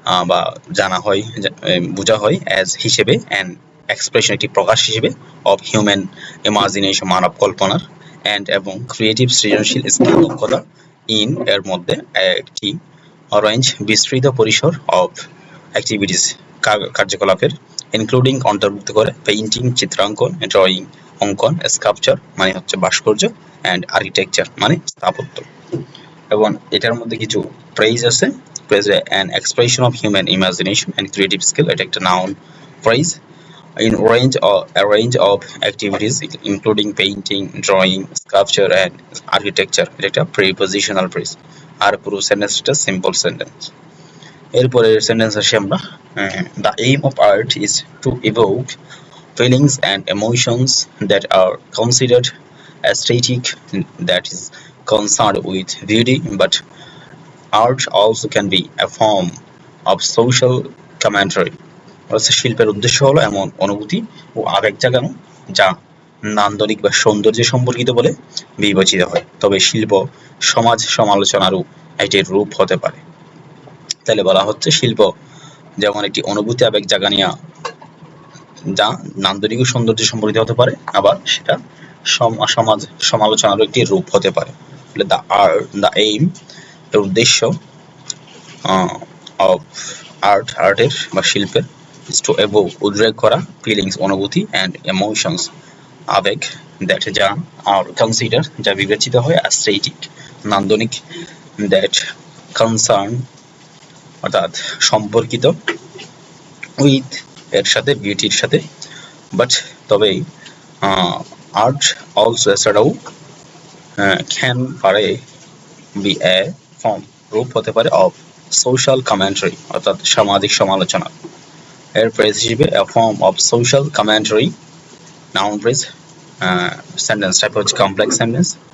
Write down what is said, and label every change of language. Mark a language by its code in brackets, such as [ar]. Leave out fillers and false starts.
[bn] বা জানা হয়, বোঝা হয়, অ্যাজ হিসেবে, অ্যান্ড এক্সপ্রেশন একটি প্রকাশ হিসেবে, অফ হিউম্যান ইমাজিনেশন মানব কল্পনার, অ্যান্ড এবং ক্রিয়েটিভ সৃজনশীল স্কিল দক্ষতা, ইন এর মধ্যে একটি রেঞ্জ বিস্তৃত পরিসর অফ অ্যাক্টিভিটিস কার্যকলাপের, ইনক্লুডিং অন্তর্ভুক্ত করে পেইন্টিং চিত্রাঙ্কন, ড্রয়িং অঙ্কন, স্কাল্পচার মানে হচ্ছে ভাস্কর্য, অ্যান্ড আর্কিটেকচার মানে স্থাপত্য। এবং এটার মধ্যে কিছু প্রেইজ আছে। [en] praise an expression of human imagination and creative skill, [bn] এটা একটা noun praise. [en] in a range of activities including painting, drawing, sculpture and architecture, [bn] এটা একটা [en] prepositional phrase। [bn] আর পুরো সেন্টেন্সটা সিম্পল সেন্টেন্স। এরপরে সেন্টেন্স আসি আমরা, [en] the aim of art is to evoke feelings and emotions that are considered aesthetic, that is concerned with beauty, but art also can be a form of social commentary। [bn] শিল্পের উদ্দেশ্য হলো এমন অনুভূতি ও আবেগ জাগানো যা নান্দনিক বা সৌন্দর্য সম্পর্কিত বলে বিবেচিত হয়, তবে শিল্প সমাজ সমালোচনারও একটি রূপ হতে পারে। তাহলে বলা হচ্ছে শিল্প যেমন একটি অনুভূতি আবেগ জাগানিয়া যা নান্দনিক ও সৌন্দর্য সম্পর্কিত হতে পারে, আবার সেটা সমাজ সমালোচনারও একটি রূপ হতে পারে। তাহলে দ্য এইম এর উদ্দেশ্য অফ আর্টের বা শিল্পের [en] is to evoke [bn] উদ্রেক করা, ফিলিংস অনুভূতি, [en] and emotions [bn] আবেগ, that যা [en] are considered [bn] যা বিবেচিত হয়, aesthetic নান্দনিক, that concern অর্থাৎ সম্পর্কিত, with এর সাথে বিউটির সাথে, বাট তবে আর্ট অলসো এছাড়াও ক্যান পারে বি এ ফর্ম রূপ হতে পারে অফ সোশ্যাল কমেন্টারি অর্থাৎ সামাজিক সমালোচনা। এর প্রেস হিসেবে [en] a form of social commentary, [bn] noun phrase, [en] sentence type [bn] হচ্ছে [en] complex sentence।